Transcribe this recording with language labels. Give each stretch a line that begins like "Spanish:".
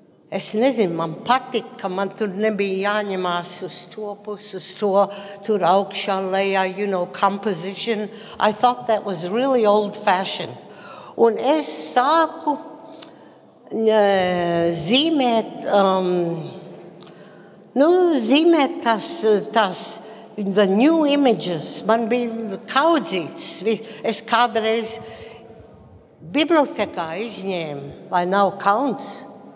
Latvian: Es nezinu, man patika, ka man tur nebija jāņemās uz to pusi, uz to, tur augšā, lejā, composition.
English: I thought that was really old-fashioned.
Latvian: Un es sāku zīmēt tās
English: the new images.
Latvian: Man bija kaudzīts. Es kādreiz bibliotekā izņēmu, vai nav kauns.